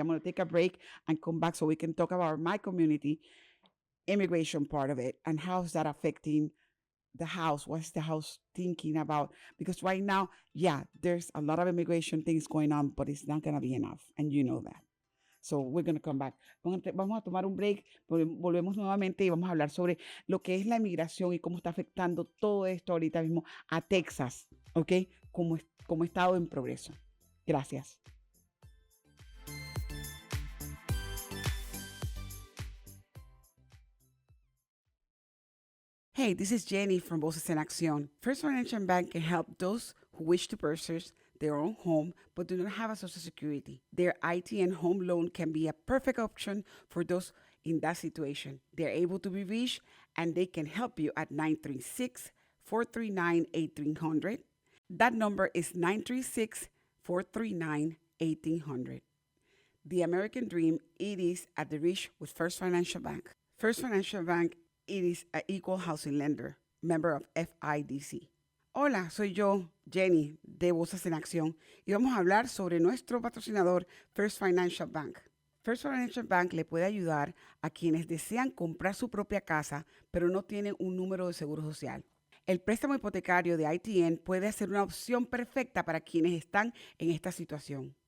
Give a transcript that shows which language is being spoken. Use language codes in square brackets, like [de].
[en] I'm going to take a break and come back so we can talk about my community, immigration part of it, and how's that affecting the house. What's the house thinking about? Because right now, yeah, there's a lot of immigration things going on, but it's not going to be enough, and you know that. So we're going to come back. [es] Vamos a tomar un break, volvemos nuevamente y vamos a hablar sobre lo que es la inmigración y cómo está afectando todo esto ahorita mismo a Texas, ¿ok? Como estado en progreso. Gracias. [en] Hey, this is Jenny from Voces en Acción. First Financial Bank can help those who wish to purchase their own home but do not have a Social Security. Their ITN home loan can be a perfect option for those in that situation. They're able to be reached and they can help you at 936-439-1800. That number is 936-439-1800. The American dream, it is at the reach with First Financial Bank. First Financial Bank, it is an equal housing lender, member of FIDC. [es] Hola, soy yo, Jenny, de Voces en Acción, y vamos a hablar sobre nuestro patrocinador, First Financial Bank. First Financial Bank le puede ayudar a quienes desean comprar su propia casa, pero no tienen un número de seguro social. El préstamo hipotecario de ITN puede ser una opción perfecta para quienes están en esta situación.